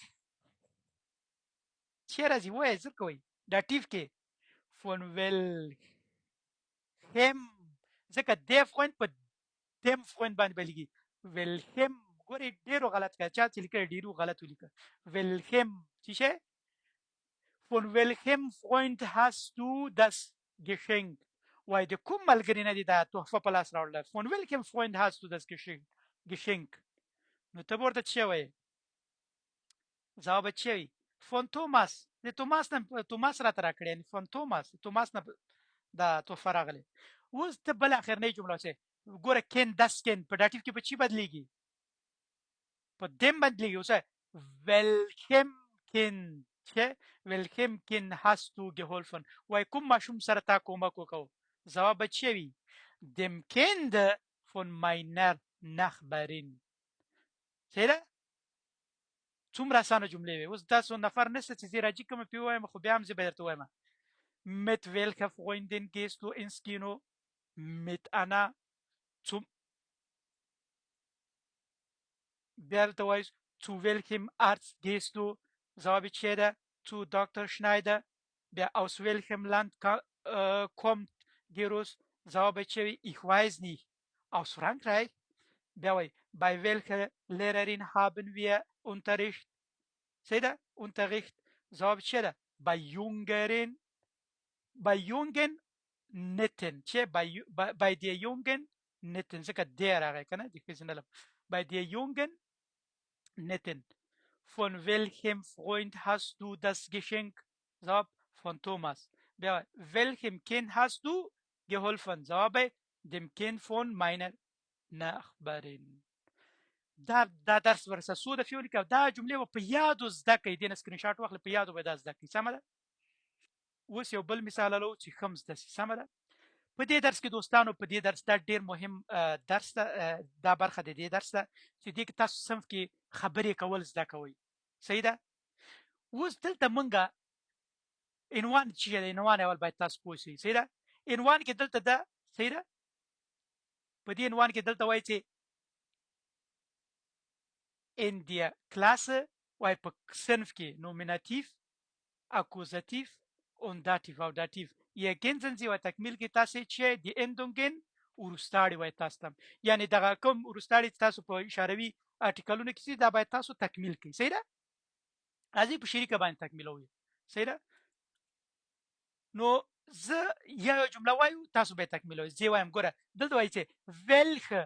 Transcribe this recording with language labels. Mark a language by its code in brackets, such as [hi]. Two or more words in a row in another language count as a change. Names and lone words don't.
[ps] چی راځي وایه زر کوئ داتیف کې فون ول هم ځکه دی فوین په دیم فوین باندې بلیږي ولهم ګورې ډیرو غلط کړه چا چې لیکلی ډیرو غلط ولیکه ولهم څه شی [de] von welchem Freund hast du das Geschenk [ps] وای د کوم ملګري نه دي دا تحفه په لاس راوړله [de] von welchem Freund hast du das Geschenk [ps] نو ته به ورته څه وایې ځواب به څه وي von توماس د توماس نه توماس راته راکړی یعنې von توماس نه دا تحفه راغلی اوس ته بل اخرنۍ جمله وسې ګوره کین دس کین په داتیف کې په چی بدلیږي په دیم بدلیږي اوس [de] welchem kind [ps] چې [de] welchem kind hast du geholfen [ps] وای کوم ماشوم سره تا کومک وکړو جواب به چی وي [de] dem kind von meiner Nachbarin [ps] صحیح ده څومره اسانه جملې وي اوس تاسو نفر نشته چې زه راځي کوم پی وایم خو بیا هم زه به درته وایم [de] mit welcher Freundin gehst du ins Kino mit einer zum Berta weiß, zu welchem Arzt gehst [ps] du? جواب چی ده؟ [de] zu Dr. Schneider. Wer aus welchem Land kommt Gerus? [ps] جواب چی وی؟ [de] ich weiß nicht. Aus Frankreich. Wer وی؟ bei welcher Lehrerin haben wir Unterricht? Seht ihr? Unterricht. [ps] جواب چی ده؟ [de] bei jungen netten. چی bei der jungen netten. [ps] ځکه der راغی کنه د ښځینه [de] bei der jungen netten. Von welchem Freund hast du das Geschenk? Jawab von Thomas. Welchem Kind hast du geholfen? Jawab dem Kind von meiner Nachbarin. [ps] دا درس ورسه سو د فیول کې دا جملې په یادو زده کړئ دې نه سکرین شاټ واخلئ په یادو به دا زده کړئ سمه ده اوس یو بل مثال لرو چې خمس ده سمه ده په دې درس کې دوستانو په دې درس دا ډیر مهم درس ده دا برخه د دې درس ده چې دې کې تاسو صنف کې خبرې کول زده کوئ صحیح ده اوس دلته مونږه عنوان چې دی عنوان اول باید تاسو پوه شئ صحیح ده عنوان کې دلته ده صحیح ده په دې عنوان کې دلته وایي چې [de] in der Klasse [ps] وای په صنف کې نومیناتیف [de] Akkusativ und Dativ [ps] او Dativ. [de] ergänzen sie [ps] او تکمیل کې تاسو چې د اندونګن ورستاړي وای تاسو ته یعنی دغه کوم ورستاړي تاسو په اشاروي ارتکلونو کې دا باید تاسو تکمیل کړئ صحیح ده راځي په شریکه باندې تکمیلوي صحیح ده نو زه یو جمله وایو تاسو به تکمیلوي زه وایم ګوره دلته وایي چې welche